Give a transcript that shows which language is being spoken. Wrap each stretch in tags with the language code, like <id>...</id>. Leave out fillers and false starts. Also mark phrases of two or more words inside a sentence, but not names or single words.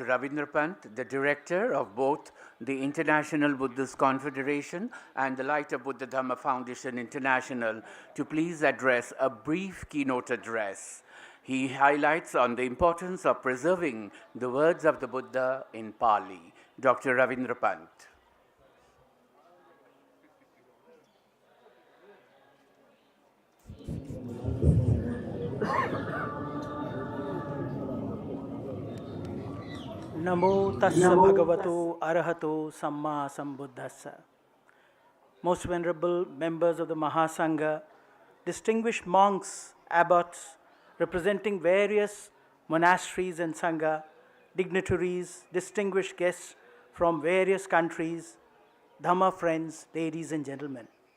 <en>Ravindra Pant, the director of both the International Buddhist Confederation and the Light of Buddha Dhamma Foundation International, to please address a brief keynote address. He highlights on the importance of preserving the words of the Buddha in Pali. Dr. Ravindra Pant.</en> <pi>Namo tassa bhagavato arahato samma sambuddhassa.</pi> <en>Most venerable members of the Mahasangha, distinguished monks, abbots, representing various monasteries and sangha, dignitaries, distinguished guests from various countries, Dhamma friends, ladies and gentlemen.</en>